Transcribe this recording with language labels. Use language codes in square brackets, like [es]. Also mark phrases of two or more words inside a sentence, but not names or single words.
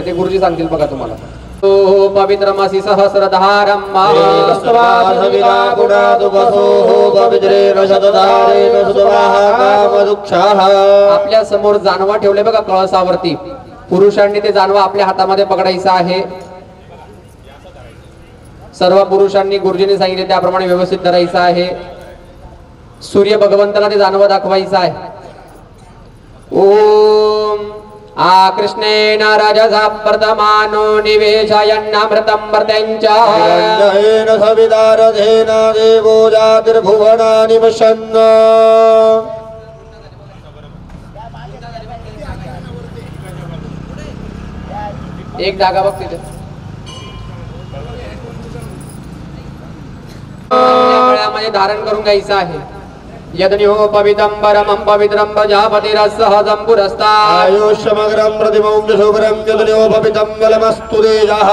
[mr] ते गुरुजी सांगतील बघा तुम्हाला. [sa] पवित्रमसि सहस्रधारम [mr] आपल्या समोर जानवा ठेवले बघा कळसावरती. पुरुषांनी ते जानवा आपल्या हातामध्ये पकडायचा आहे. सर्व पुरुषांनी गुरुजींनी सांगितले त्याप्रमाणे व्यवस्थित धरायचं आहे. सूर्य भगवंताला ते जानवा दाखवायचं आहे. [sa] ओम आ कृष्णेन रजसा प्रथमानो निवेशयन्नमृतं वर्तञ्च सविदारधेन देवो जातिर्भुवनानि पश्यन्. [mr] एक धागा बघ तिथे. गळ्यामध्ये धारण करून घ्यायचं आहे. [sa] यज्ञो पवित्रं परमं पवित्रं प्रजापतिरस्सहजं पुरस्तात् आयुष्यमग्रं प्रतिमं शुभ्रं यज्ञो पवित्रं बलमस्तु तेजः.